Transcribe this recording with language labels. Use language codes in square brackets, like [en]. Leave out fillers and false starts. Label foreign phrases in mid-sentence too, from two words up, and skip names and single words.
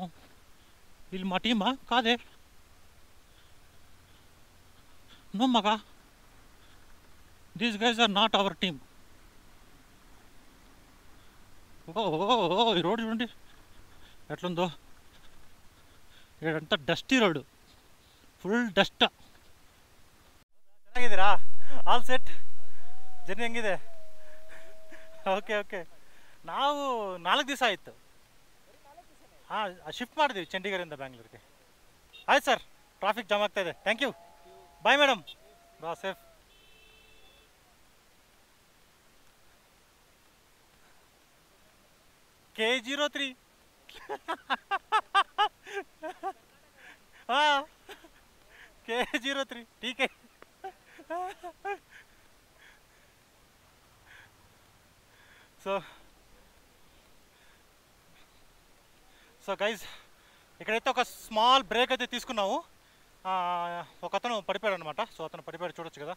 [te] వీళ్ళు మా టీమా కాదే, నో మగా, [en] these guys are not our team. [te] ఓ ఈ రోడ్ చూడండి ఎట్లుందో. ఇదంతా [en] dusty road, full dust. [kn] ಚೆನ್ನಾಗಿದ್ದೀರಾ? [en] all set? [kn] ಜರ್ನಿ ಹೆಂಗಿದೆ? [en] okay okay. [kn] ನಾವು 4 ದಿವಸ ಆಯಿತು. ಹಾಂ, ಶಿಫ್ಟ್ ಮಾಡಿದ್ವಿ ಚಂಡೀಗಢದಿಂದ ಬ್ಯಾಂಗ್ಳೂರಿಗೆ. ಆಯ್ತು ಸರ್, [en] traffic jam [kn] ಆಗ್ತಾ ಇದೆ. [en] thank you, bye madam, [kn] ಬಾ ಸೇಫ್. [hi] K03 हाँ, K03 ठीक है. [en] so guys, [te] ఇక్కడైతే ఒక [en] small break [te] అయితే తీసుకున్నాము. ఒక అతను పడిపోయాడు అనమాట. సో అతను పడిపోయాడు, చూడొచ్చు కదా.